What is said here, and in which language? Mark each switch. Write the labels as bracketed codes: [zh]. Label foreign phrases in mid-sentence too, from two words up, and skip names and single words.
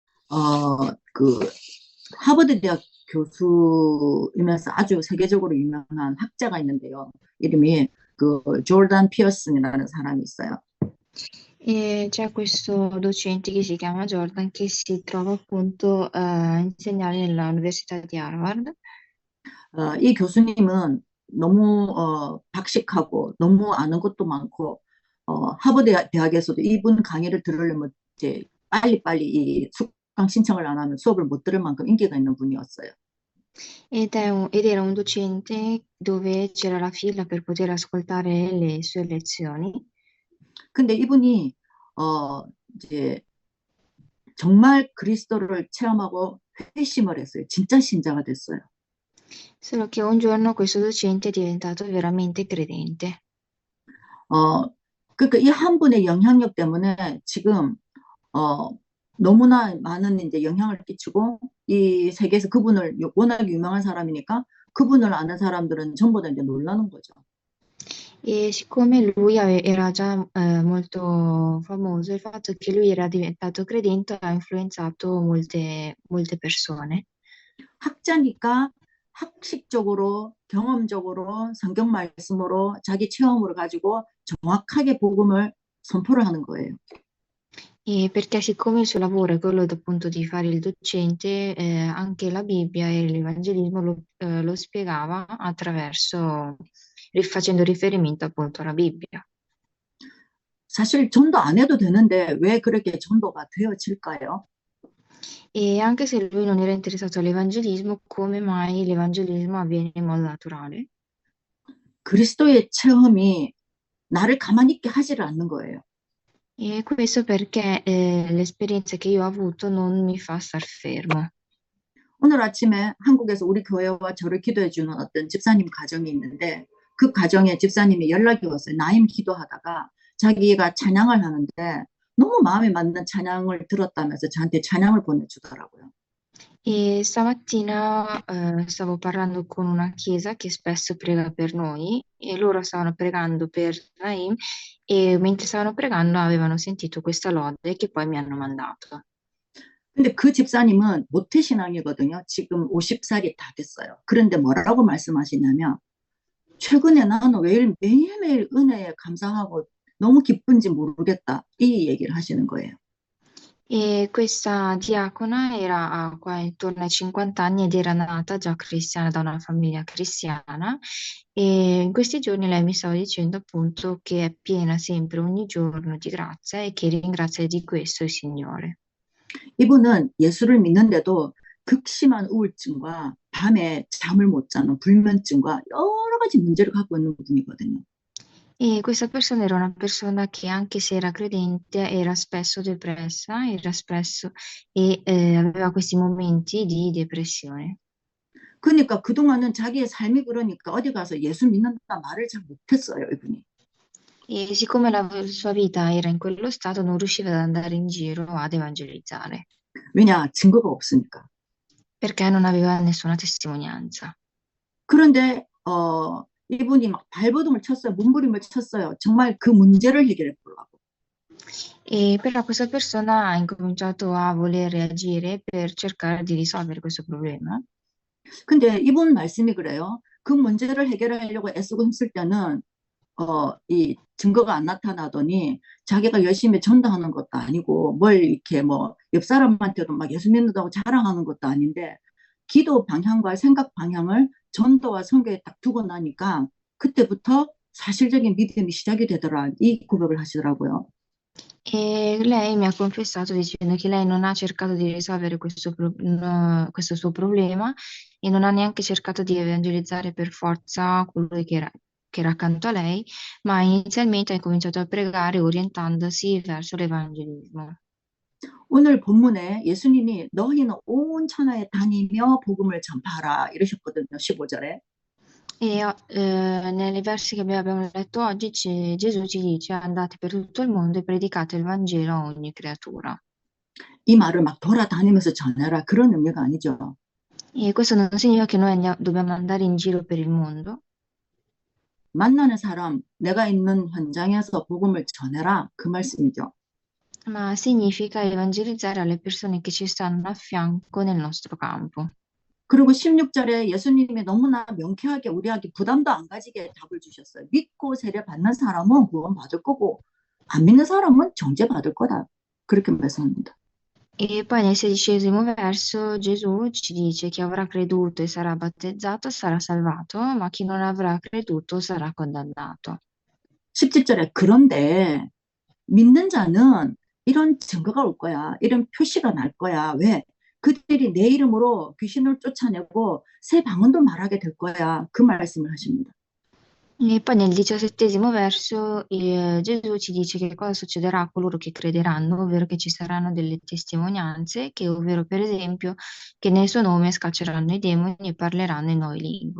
[ko] 그 하버드 대학 교수이면서 아주 세계적으로 유명한 학자가 있는데요. 이름이 그 조던 피어슨이라는 사람이 있어요. [it] E c'è questo docente che si chiama Jordan che si trova appunto a insegnare nell'Università di Harvard. [ko] 이 교수님은 너무 박식하고 너무 아는 것도 많고 하버드 대학에서도 이분 강의를 들으려면 이제 빨리빨리 이 수강 신청을 안 하면 수업을 못 들을 만큼 인기가 있는 분이었어요. [it] Ed era un docente dove c'era la fila per poter ascoltare le sue lezioni. [ko] 근데 이분이 어 이제 정말 그리스도를 체험하고 회심을 했어요. 진짜 신자가 됐어요. [it] Solo che un giorno questo docente è diventato veramente credente. [ko] 어, 그러니까 이 한 분의 영향력 때문에 지금 어, 너무나 많은 이제 영향을 끼치고 이 세계에서 그분을 워낙 유명한 사람이니까 그분을 아는 사람들은 전부 다 이제 놀라는 거죠. [it] E siccome lui era già molto famoso, il fatto che lui era diventato credente ha influenzato molte persone. [ko] 학자니까 학식적으로 경험적으로 성경 말씀으로 자기 체험으로 가지고 정확하게 복음을 선포를 하는 거예요. [it] E perché siccome il suo lavoro è quello appunto di fare il docente, anche la Bibbia e l'Evangelismo lo spiegava attraverso, facendo riferimento appunto alla Bibbia. [ko] 사실 전도 안 해도 되는데 왜 그렇게 전도가 되어질까요? [it] E anche se lui non era interessato all'Evangelismo, come mai l'Evangelismo avviene in modo naturale? [ko] 그리스도의 체험이 나를 가만히 있게 하지를 않는 거예요. [it] E questo perché l'esperienza che io ho avuto non mi fa star fermo. [ko] 오늘 아침에 한국에서 우리 교회와 저를 기도해 주는 어떤 집사님 가정이 있는데 그 가정에 집사님이 연락이 왔어요. 나임 기도하다가 자기가 찬양을 하는데 너무 마음에 맞는 찬양을 들었다면서 저한테 찬양을 보내주더라고요. [it] E stamattina stavo parlando con una chiesa che spesso prega per noi e loro stavano pregando per Naim e mentre stavano pregando avevano sentito questa lode che poi mi hanno mandato. [ko] 근데 그 집사님은 모태신앙이거든요. 지금 50살이 다 됐어요. 그런데 뭐라고 말씀하시냐면 최근에 나는 왜 매일매일 은혜에 감사하고 너무 기쁜지 모르겠다. 이 얘기를 하시는 거예요. [it] E questa diacona era qua intorno ai 50 anni ed era nata già cristiana da una famiglia cristiana e in questi giorni lei mi stava dicendo appunto che è piena sempre ogni giorno di grazia e che ringrazia di questo il Signore. [ko] 이분은 예수를 믿는데도 극심한 우울증과 밤에 잠을 못 자는 불면증과 여러 가지 문제를 갖고 있는 분이거든요. [it] E questa persona era una persona che anche se era credente era spesso depressa, era spesso e aveva questi momenti di depressione. [ko] 그러니까 그동안은 자기의 삶이 그러니까 어디 가서 예수 믿는다 말을 잘 못했어요, 이분이. [it] E siccome la sua vita era in quello stato, non riusciva ad andare in giro ad evangelizzare, [ko] 왜냐? 증거가 없으니까. [it] perché non aveva nessuna testimonianza. [ko] 그런데 이분이 막 발버둥을 쳤어요. 몸부림을 쳤어요. 정말 그 문제를 해결해 보려고. [it] E però questa persona ha incominciato a voler reagire per cercare di risolvere questo problema. [ko] 근데 이분 말씀이 그래요. 그 문제를 해결하려고 애쓰고 힘쓸 때는 이 증거가 안 나타나더니 자기가 열심히 전도하는 것도 아니고 뭘 이렇게 뭐 옆 사람한테도 막 예수 믿는다고 자랑하는 것도 아닌데 기도 방향과 생각 방향을 전도와 선교에 딱 두고 나니까 그때부터 사실적인 믿음이 시작이 되더라. 이 고백을 하시더라고요. [it] E lei mi ha confessato dicendo che lei non ha cercato di risolvere no, questo suo problema e non ha neanche cercato di evangelizzare per forza colui che era accanto a lei, ma inizialmente ha cominciato a pregare orientandosi verso l'evangelismo. [ko] 오늘 본문에 예수님이 너희는 온 천하에 다니며 복음을 전파하라 이러셨거든요. 15절에. [it] E nei versi che abbiamo letto oggi Gesù ci dice andate per tutto il mondo e predicate il Vangelo a ogni creatura. [ko] 이 말을 막 돌아다니면서 전해라 그런 의미가 아니죠. [it] E questo non significa che noi dobbiamo andare in giro per il mondo, [ko] 만나는 사람, 내가 있는 현장에서 복음을 전해라 그 말씀이죠. [it] ma significa evangelizzare alle persone che ci stanno a fianco nel nostro campo. [ko] 그리고 16절에 예수님이 너무나 명쾌하게 우리에게 부담도 안 가지게 답을 주셨어요. 믿고 세례 받는 사람은 구원받을 거고 안 믿는 사람은 정죄받을 거다. 그렇게 말씀합니다. [it] E poi nel 16° verso Gesù ci dice chi avrà creduto e sarà battezzato sarà salvato, ma chi non avrà creduto sarà condannato. [ko] 17절에 그런데 믿는 자는 이런 증거가 올 거야. 이런 표시가 날 거야. 왜? 그들이 내 이름으로 귀신을 쫓아내고 새 방언도 말하게 될 거야. 그 말씀을 하십니다. [it] E poi nel 17° verso Gesù ci dice che cosa succederà a coloro che crederanno, ovvero che ci saranno delle testimonianze, che ovvero per esempio che nel suo nome scacceranno i demoni e parleranno in nuove lingue.